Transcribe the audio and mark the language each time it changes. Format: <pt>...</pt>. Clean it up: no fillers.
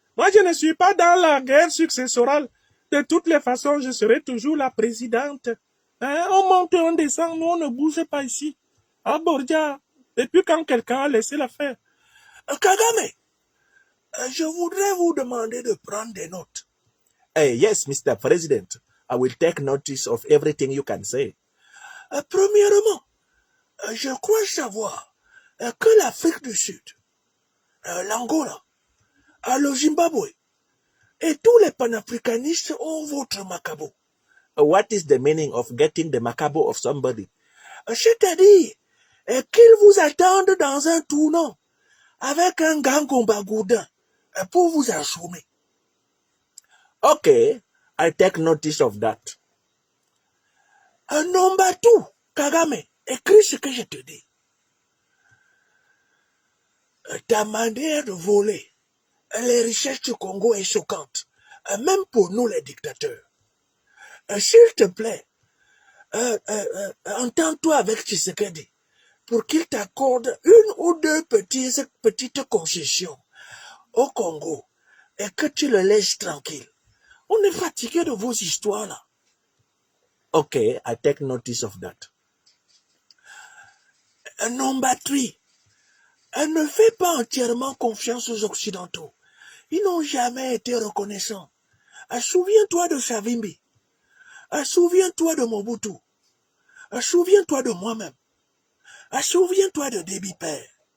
<fr>Moi, je ne suis pas dans la guerre successorale. De toutes les façons, je serai toujours la présidente. Hein? On monte, on descend, nous, on ne bouge pas ici. Ah, Bordia, depuis quand quelqu'un a laissé l'affaire? Kagame, je voudrais vous demander de prendre des notes.</fr> <en>Yes, Mr. President. I will take notice of everything you can say.</en> <fr>Premièrement, je crois savoir que l'Afrique du Sud, l'Angola, le Zimbabwe et tous les panafricanistes ont votre macabo.</fr> <en>What is the meaning of getting the macabo of somebody?</en> <fr>C'est-à-dire qu'ils vous attendent dans un tournant avec un gangomba gourdin pour vous assommer.</fr> <en>Okay, I take notice of that.</en> <fr>Nombatu, Kagame, écris ce que je te dis. Ta manière de voler les richesses du Congo est choquante, même pour nous les dictateurs. S'il te plaît, entends-toi avec Tshisekedi pour qu'il t'accorde une ou deux petites concessions au Congo et que tu le laisses tranquille. On est fatigué de vos histoires là.</fr> <en>Okay, I take notice of that. Number 3.</en> <fr>Ne fais pas entièrement confiance aux Occidentaux. Ils n'ont jamais été reconnaissants. Souviens-toi de Savimbi. Souviens-toi de Mobutu. Souviens-toi de moi-même. Souviens-toi de Déby Père.</fr>